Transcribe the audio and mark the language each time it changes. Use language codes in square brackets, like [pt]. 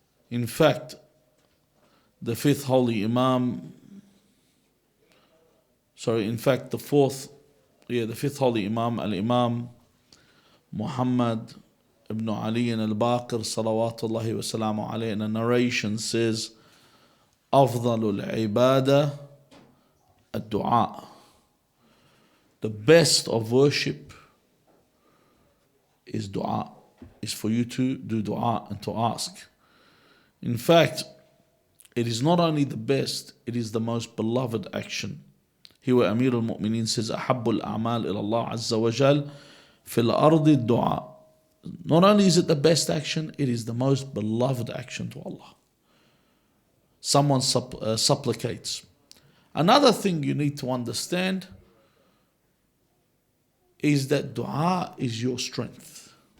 [en] In fact, the fifth holy Imam, the fifth holy Imam, Al-Imam Muhammad ibn Ali al-Baqir, salawatullahi wa salamu alayhi, in a narration says, [ar] أفضل العبادة الدعاء. [en] The best of worship is dua, is for you to do dua and to ask. In fact, it is not only the best, it is the most beloved action. Here where Amir al-Mu'mineen says, [ar] أحب الأعمال إلى الله عز وجل في الأرض الدعاء. [en] Not only is it the best action, it is the most beloved action to Allah. Someone supplicates. Another thing you need to understand is that dua is your strength.